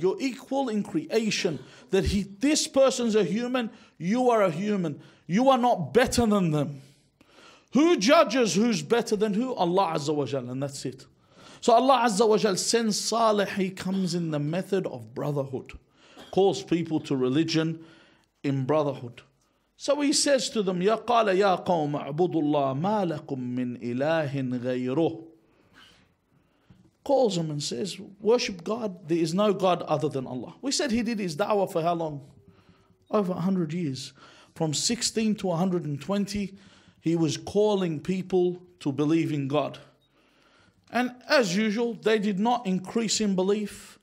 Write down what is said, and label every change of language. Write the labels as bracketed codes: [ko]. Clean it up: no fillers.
[en] You're equal in creation. That this person's a human, you are a human. You are not better than them. Who judges who's better than who? Allah Azza wa Jal, and that's it. So Allah Azza wa Jal sends Salih. He comes in the method of brotherhood. Calls people to religion in brotherhood. So he says to them, [ar] قال يا قوم اعبدوا الله ما لكم من إله غيره. [en] Calls them and says, worship God. There is no God other than Allah. We said he did his da'wah for how long? Over 100 years. From 16 to 120, he was calling people to believe in God. And as usual, they did not increase in belief.